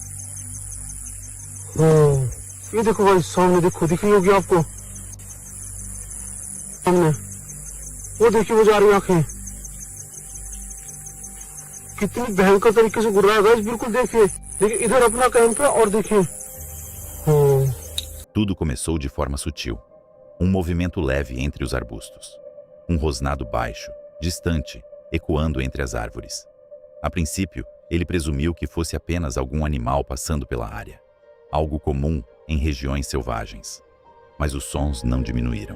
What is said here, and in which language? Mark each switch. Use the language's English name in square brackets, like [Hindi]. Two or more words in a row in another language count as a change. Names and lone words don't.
[Hindi] ये देखो भाई सामने देखो दिख रही होगी आपको सामने वो देखिए वो जा रही आंखें कितनी भयंकर तरीके से गुर्रा है बिल्कुल देखिए देखिए इधर अपना कैंप है और देखिए [Portuguese] Tudo começou de forma sutil. Um movimento leve entre os arbustos. Um rosnado baixo, distante, ecoando entre as árvores. A princípio, ele presumiu que fosse apenas algum animal passando pela área. Algo comum em regiões selvagens. Mas os sons não diminuíram.